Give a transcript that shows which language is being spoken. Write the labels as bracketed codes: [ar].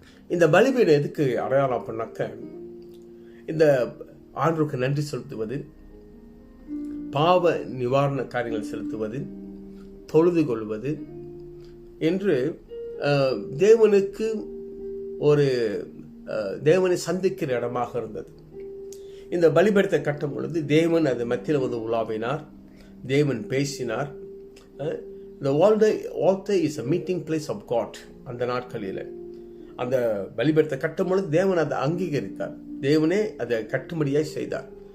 [ta] இந்த பலிபீடம் எதுக்கு அடையாளம் பண்ணாக்க, இந்த ஆண்டவருக்கு நன்றி செலுத்துவது, பாவ நிவாரண காரியங்கள் செலுத்துவது, தொழுது கொள்வது என்று தேவனுக்கு ஒரு தேவனை சந்திக்கிற இடமாக இருந்தது. இந்த பலிபீடத்தை கட்டும் பொழுது தேவன் அது மத்தியில் உலாவினார், தேவன் பேசினார். [en] The altar is a meeting place of God. [ta] அந்த நாட்களில் அந்த பலிபீடத்தை கட்டும் பொழுது தேவன் அதை அங்கீகரித்தார், தேவனே அதை கட்டும்படியாக செய்தார்.